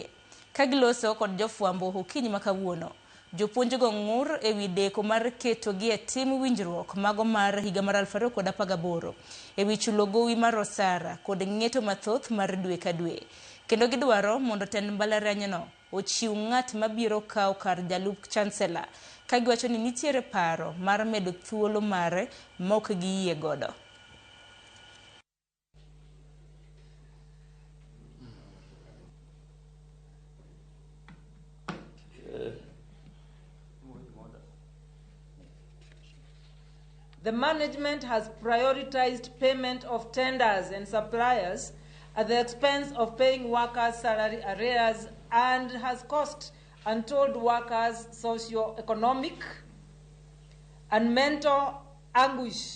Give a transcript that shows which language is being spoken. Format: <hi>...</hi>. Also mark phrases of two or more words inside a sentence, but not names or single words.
<luo>Ka giloso kod jofwambo okinyi ma kawuono, jopuonj go ng'ur e wi deko mar keto gi e tim winjruok mago mar higa mar 2018 e wi chulo gowi mar osara kod ng'eto mathoth mar dwe ka dwe. Kendo gidwaro mondo tend mbalariany no ochiw ng'at mabiro kawo kar jalup chancellor ka giwacho ni nitiere paro mar medo thuolo mare mok giyie godo.</luo> <en>The management has prioritized payment of tenders and suppliers at the expense of paying workers' salary arrears and has caused untold workers socio-economic and mental anguish.</en>